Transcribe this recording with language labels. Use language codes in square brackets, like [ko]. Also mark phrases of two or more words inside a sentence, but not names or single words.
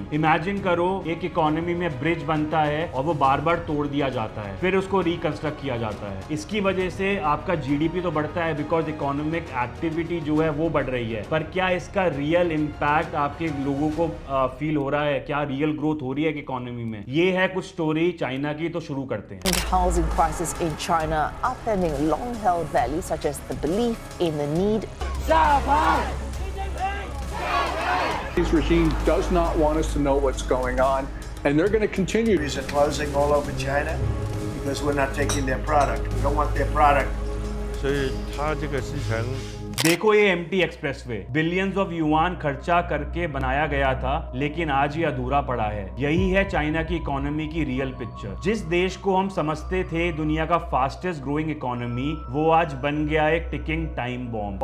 [hi] इमेजिन करो, एक इकोनॉमी में ब्रिज बनता है और वो बार बार तोड़ दिया जाता है, फिर उसको रिकंस्ट्रक्ट किया जाता है। इसकी वजह से आपका जीडीपी तो बढ़ता है [en] because economic activity [hi] जो है वो बढ़ रही है, पर क्या इसका [en] real impact [hi] आपके लोगों को फील हो रहा है? क्या [en] real growth [hi] हो रही है इकोनॉमी में? ये है कुछ स्टोरी चाइना की, तो शुरू करते हैं। [en] The housing crisis in China upending long-held values such as the belief in the need. This regime does not want us to know what's going on, and they're going to continue. These are closing all over China because we're not taking their product. We don't want their product. [zh] 所以它这个之前 [hi] देखो, ये [en] empty expressway billions of yuan [hi] खर्चा करके बनाया गया था, लेकिन आज ये अधूरा पड़ा है। यही है चाइना की इकोनॉमी की [en] real picture. [hi] जिस देश को हम समझते थे दुनिया का [en] fastest growing economy, [hi] वो आज बन गया एक [en] ticking time bomb.